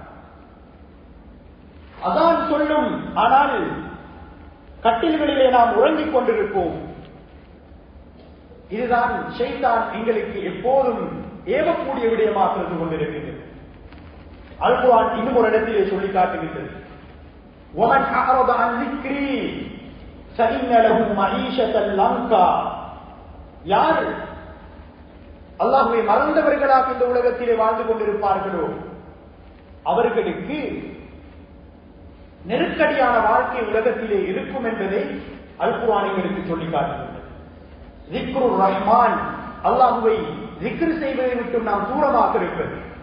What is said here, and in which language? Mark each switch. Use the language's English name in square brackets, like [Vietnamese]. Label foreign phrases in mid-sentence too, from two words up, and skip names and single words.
[Tamil] அதான் சொல்லும், ஆனால் கட்டில்களிலே நாம் உறங்கிக் கொண்டிருப்போம். இதுதான் ஷைத்தான் எங்களுக்கு எப்போதும் ஏவக்கூடிய விடயமாக இருந்து கொண்டிருக்கின்றது. அல் குர்ஆன் இன்னும் ஒரு இடத்திலே சொல்லி காட்டுகின்றது, [Arabic] وَمَنْ أَعْرَضَ عَنْ ذِكْرِي فَإِنَّ لَهُ مَعِيشَةً ضَنكًا. [Tamil] யார் அல்லாஹ்வை மறந்தவர்களாக இந்த உலகத்திலே வாழ்ந்து கொண்டிருப்பார்களோ அவர்களுக்கு நெருக்கடியான வாழ்க்கை உலகத்திலே இருக்கும் என்பதை அல் குர்ஆன் எங்களுக்கு சொல்லி காட்டுகிறது. [Arabic] ذكر الرحمن, [Tamil] அல்லாஹ்வை ذிக்ர் செய்வதை விட்டு நாம் தூரமாக இருப்பது.